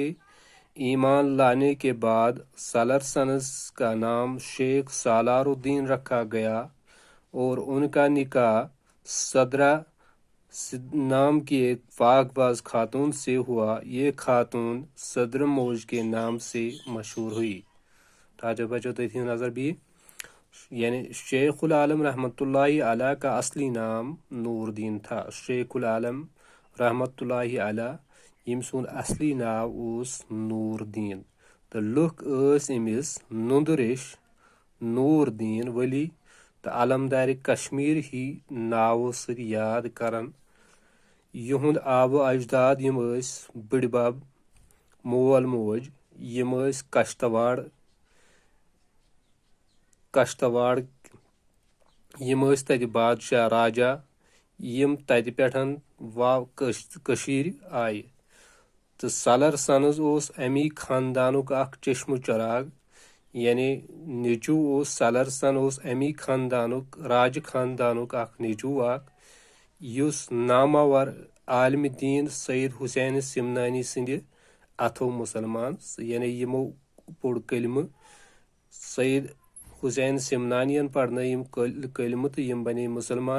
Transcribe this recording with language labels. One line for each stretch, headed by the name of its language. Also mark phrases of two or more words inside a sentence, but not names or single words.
Urdu: ایمان لانے کے بعد سلر سنز کا نام شیخ سالار الدین رکھا گیا اور ان کا نکاح صدرہ نام کی ایک پاک باز خاتون سے ہوا۔ یہ خاتون صدر موج کے نام سے مشہور ہوئی۔ بچو تو نظر بھی یعنی شیخ العالم
Arabic: رحمۃ اللہ علیہ
Urdu: کا اصلی نام نور دین تھا۔
Kashmiri: شیخ العالم
Arabic: رحمۃ اللہ علیہ
Kashmiri: یم سن اصلی ناو اوس نور دین تو لکھ امس نندریش نور دین ولی تو علمدار کشمیر ہی ناو ست یاد کران۔ یہند آب و اجداد یم بڑ بب مول موج یم کشتواڑ یم تت بادشاہ راجا یم تت پٹھن کشیر آئے تو سلر سنز اوس امی خاندانک اخ چشم چراغ یعنی نیچو اوس سلر سن اوس امی خاندانک راج خاندانک اخ نیچو اخ یس نامور عالم دین سید حسین سمنانی سند اتھو مسلمان یعنی یمو پوڑ کلمہ سید حسین سمنانی پڑھن یم کلمہ تو یم بنے مسلمان۔